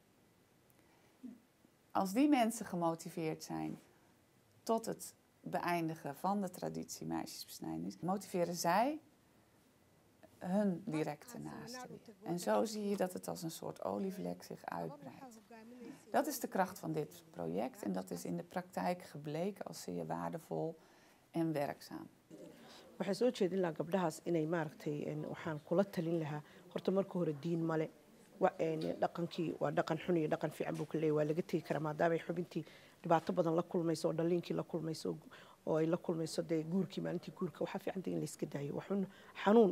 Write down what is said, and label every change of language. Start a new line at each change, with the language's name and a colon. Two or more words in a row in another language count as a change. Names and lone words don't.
Dutch: Als die mensen gemotiveerd zijn tot het beëindigen van de traditie meisjesbesnijdenis, motiveren zij hun directe naasten weer. En zo zie je dat het als een soort olievlek zich uitbreidt. Dat is de kracht van dit project en dat is in de praktijk gebleken als zeer waardevol en werkzaam.
Somali: waxay soo jeedin lahaa gabdhahaas inay maaragtay waxaan kula talin lahaa horta marka hore diin male dhaqankii waa dhaqan xun iyo dhaqan fiican buu ka leeyahay waa laga tegi karaa maadaama ay xubintii dhibaato badan la kulmayso oo dhaliinkii la kulmayso oo ay la kulmayso dee guurkii maalintii guurka waxaa fiican in la iska daayo waxun xanuun